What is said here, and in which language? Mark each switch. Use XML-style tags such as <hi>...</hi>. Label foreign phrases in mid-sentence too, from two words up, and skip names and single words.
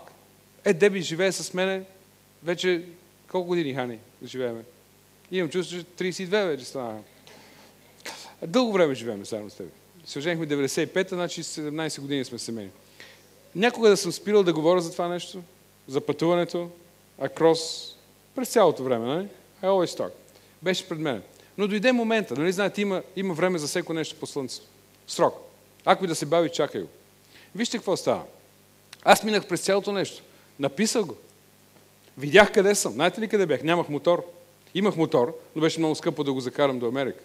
<bg>Деби живее с мене вече колко години, Хани, да живееме? Имам чувство, че 32 вече стана. Дълго време живеем заедно с теб. Се оженихме 95-та, значи 17 години сме семейни. Някога да съм спирал да говоря за това нещо, за пътуването, акрос, през цялото време, нали?</bg> <en>I always talk.</en> <bg>Беше пред мен. Но дойде момента, нали знаете, има време за всеко нещо по слънцето. Срок. Ако и да се бави, чакай го. Вижте какво става. Аз минах през цялото нещо. Написах го. Видях къде съм. Знаете ли къде бях? Нямах мотор. Имах мотор, но беше много скъпо да го закарам до Америка.</bg>